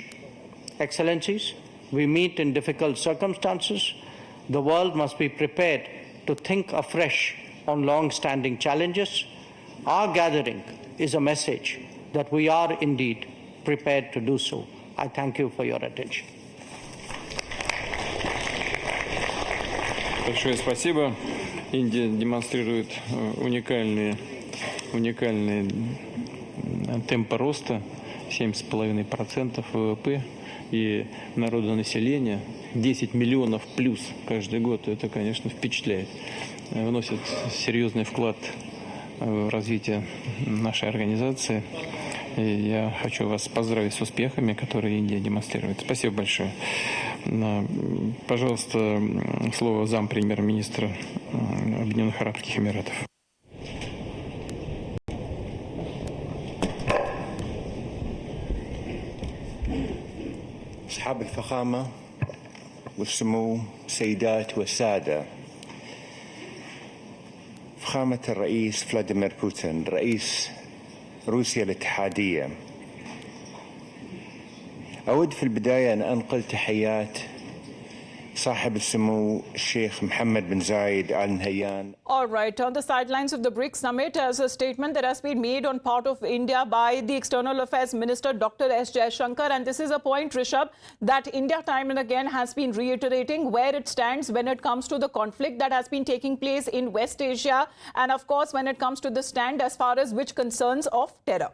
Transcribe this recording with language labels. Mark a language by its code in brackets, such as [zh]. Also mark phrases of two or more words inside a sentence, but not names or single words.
[en] Excellencies, we meet in difficult circumstances. The world must be prepared to think afresh on long-standing challenges. Our gathering is a message that we are indeed prepared to do so. I thank you for your attention. [ru] Большое спасибо. Индия демонстрирует уникальные темпы роста, 7,5% ВВП и народонаселение 10 миллионов плюс каждый год. Это, конечно, впечатляет. Вносит серьезный вклад в развитие нашей организации. И я хочу вас поздравить с успехами, которые Индия демонстрирует. Спасибо большое. Пожалуйста, слово зампремьер-министра Объединенных Арабских Эмиратов. [ar] أصحاب الفخامة والسمو سيدات والسادة، فخامة الرئيس فلاديمير بوتين رئيس روسيا الاتحادية، أود في البداية أن أنقل تحيات صاحب السمو الشيخ محمد بن زايد آل نهيان. [en] All right, on the sidelines of the BRICS Summit, as a statement that has been made on part of India by the External Affairs Minister Dr. S Jaishankar, and this is a point, Rishabh, that India time and again has been reiterating where it stands when it comes to the conflict that has been taking place in West Asia, and of course when it comes to the stand as far as which concerns of terror.